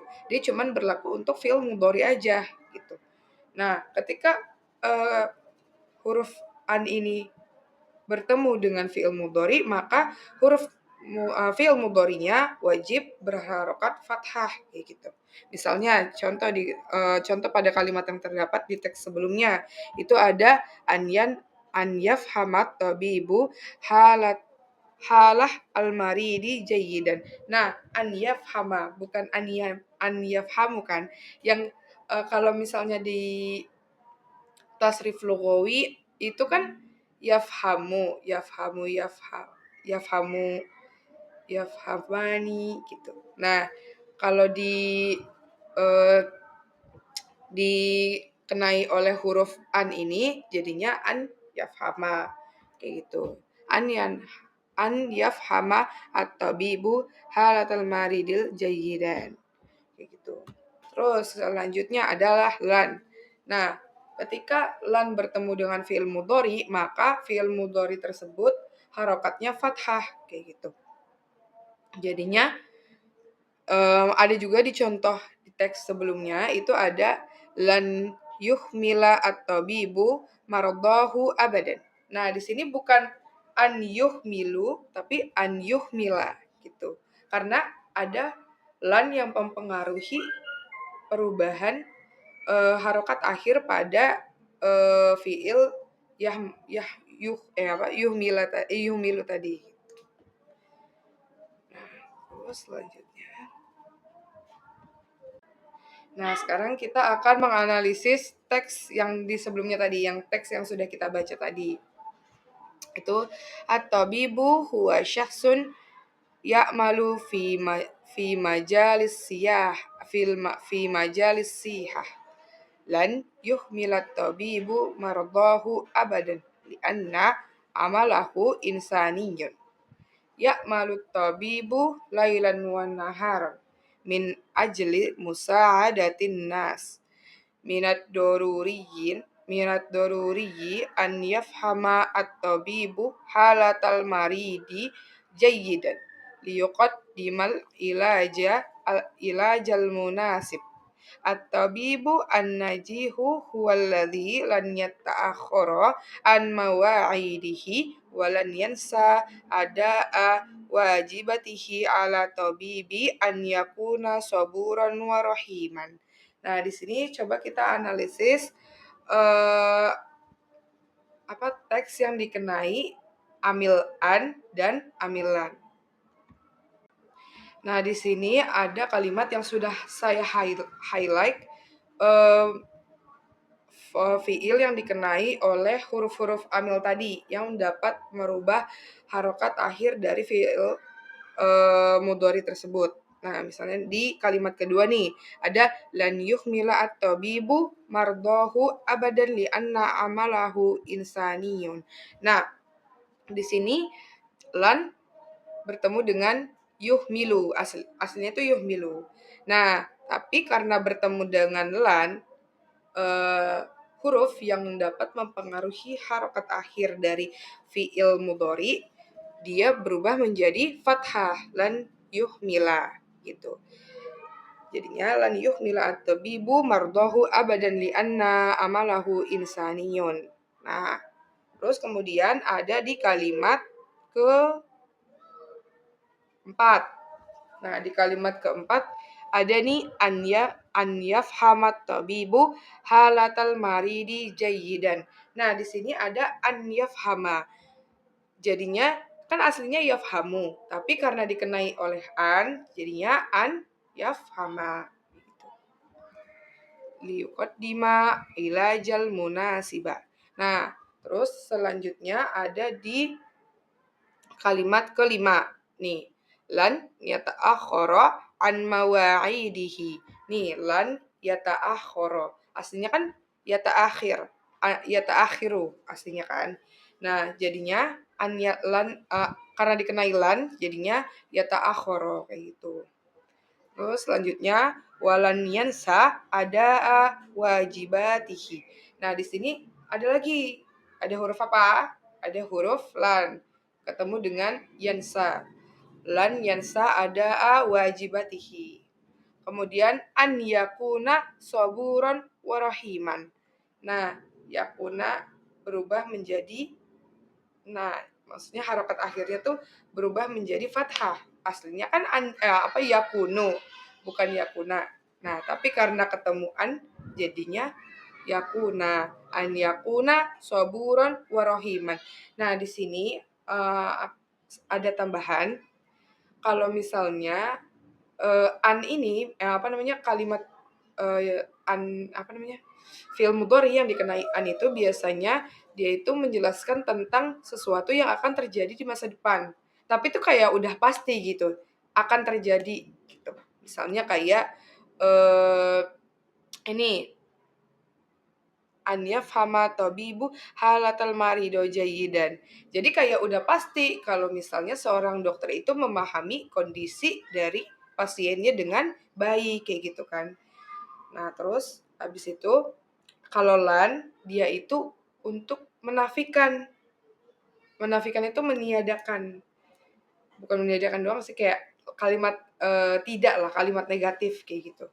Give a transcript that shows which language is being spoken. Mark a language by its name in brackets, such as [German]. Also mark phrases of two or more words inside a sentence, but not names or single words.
[Indonesian] Dia cuman berlaku untuk fi'il mudhari aja gitu. Nah, ketika huruf an ini bertemu dengan fi'il mudhari, maka huruf fi'il mudharinya wajib berharokat fathah kayak gitu. Misalnya contoh pada kalimat yang terdapat di teks sebelumnya itu ada [Arabic] أن أن يفهم الطبيب حالة المريض جيدًا. Nah, أن يفهمَ bukan أن يفهمُ kan. [Indonesian] Yang kalau misalnya di tasrif lugawi itu kan [Arabic] يفهمُ، يفهمان [Indonesian] gitu. Nah, kalau eh, dikenai oleh huruf an ini jadinya [Arabic] أن يفهمَ [Indonesian] kayak gitu. [Arabic] أن يفهمَ الطبيبُ حالةَ المريضِ جيدًا [Indonesian] kayak gitu. Terus selanjutnya adalah lan. Nah, ketika lan bertemu dengan fi'il mudhari, maka fi'il mudhari tersebut harokatnya fathah kayak gitu. Jadinya ada juga di contoh di teks sebelumnya itu ada [Arabic] لن يهملَ الطبيبُ مرضَه أبدًا. [Indonesian] Nah, di sini bukan [Arabic] أن يهملُ [Indonesian] tapi [Arabic] أن يهملَ [Indonesian] gitu. Karena ada lan yang mempengaruhi perubahan harokat akhir pada fiil yuhmilu tadi. Nah, terus selanjutnya. Nah, sekarang kita akan menganalisis teks yang di sebelumnya tadi, yang teks yang sudah kita baca tadi. [Arabic] Itu الطبيب هو شخص يعمل في مجالس صياح في مجالس صحة لن يهمل الطبيب مرضه أبدا لأن عمله إنساني يعمل الطبيب ليلا ونهارا من أجل مساعدة الناس من الضروري أن يفهم الطبيب حالة المريض جيدا ليقدم العلاج المناسب. الطبيب الناجح هو الذي لن يتأخر عن مواعيده ولن ينسى أداء واجباته على الطبيب أن يكون صبورا ورحيما. [Indonesian] Nah, di sini coba kita analisis teks yang dikenai amil an dan amilan. Nah, di sini ada kalimat yang sudah saya highlight fiil yang dikenai oleh huruf-huruf amil tadi yang dapat merubah harokat akhir dari fiil mudhari tersebut. Nah, misalnya di kalimat kedua nih, ada [Arabic] لن يهمل الطبيب مرضه أبدا لأن عمله إنساني. [Indonesian] Nah, di sini lan bertemu dengan yuhmilu, aslinya itu yuhmilu. Nah, tapi karena bertemu dengan lan, huruf yang dapat mempengaruhi harokat akhir dari fi'il mudhari, dia berubah menjadi fathah, [Arabic] لن يهملَ [Indonesian] gitu. [Arabic] Jadinya لن يهمل الطبيب مرضه أبدا لأن عمله إنساني. [Indonesian] Nah, terus kemudian ada di kalimat keempat. Nah, di kalimat keempat ada nih [Arabic] أن يفهمَ الطبيبُ حالةَ المريضِ جيدًا. [Indonesian] Nah, di sini ada [Arabic] أن يفهمَ. [Indonesian] Jadinya kan aslinya yafhamu, tapi karena dikenai oleh an, jadinya [Arabic] أن يفهمَ. ليقدمَ العلاجَ المناسبَ. [Indonesian] Nah, terus selanjutnya ada di kalimat kelima. Nih, [Arabic] لن يتأخرَ عن مواعيده. Nih, لن يتأخرَ. [Indonesian] Aslinya kan yata'akhiru aslinya kan. Nah, jadinya karena dikenai lan jadinya yata'akhkhara kayak gitu. Terus selanjutnya [Arabic] ولن ينسى أداءَ واجباته. [Indonesian] Nah, di sini ada huruf apa? Ada huruf lan ketemu dengan yansa. [Arabic] لن ينسى أداءَ واجباته. Kemudian أن يكونَ صبورًا ورحيمًا. [Indonesian] Nah, yakuna berubah menjadi maksudnya harokat akhirnya tuh berubah menjadi fathah. Aslinya kan yakunu, bukan yakuna. Nah, tapi karena ketemuan jadinya yakuna. [Arabic] أن يكونَ صبورًا ورحيمًا. [Indonesian] Nah, di sini ada tambahan kalau misalnya an ini apa namanya kalimat apa namanya fi'il mudhari yang dikenai an itu biasanya dia itu menjelaskan tentang sesuatu yang akan terjadi di masa depan. Tapi itu kayak udah pasti gitu akan terjadi gitu. Misalnya kayak eh ini [Arabic] أن يفهم الطبيب حالة المريض جيدا. [Indonesian] Jadi kayak udah pasti kalau misalnya seorang dokter itu memahami kondisi dari pasiennya dengan baik kayak gitu kan. Nah, terus habis itu kalau lan dia itu untuk menafikan. Menafikan itu meniadakan. Bukan meniadakan doang sih kayak kalimat tidak lah, kalimat negatif kayak gitu.